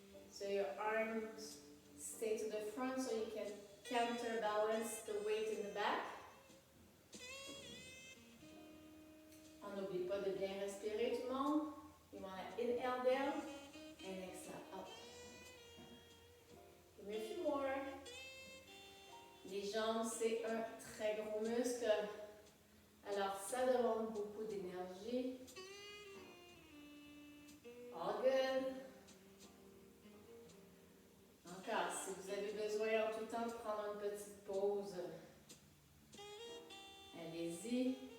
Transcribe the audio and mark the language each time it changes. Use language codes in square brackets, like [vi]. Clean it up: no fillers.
[en] So your arms stay to the front so you can counterbalance the weight in the back. [fr] On n'oublie pas de bien respirer tout le monde. [en] You want to inhale down and exhale up. Give me a few more. [fr] Les jambes, c'est un très gros muscle. Alors, ça demande beaucoup d'énergie. [en] All good. [fr] Encore, si vous avez besoin en tout temps de prendre une petite pause, allez-y.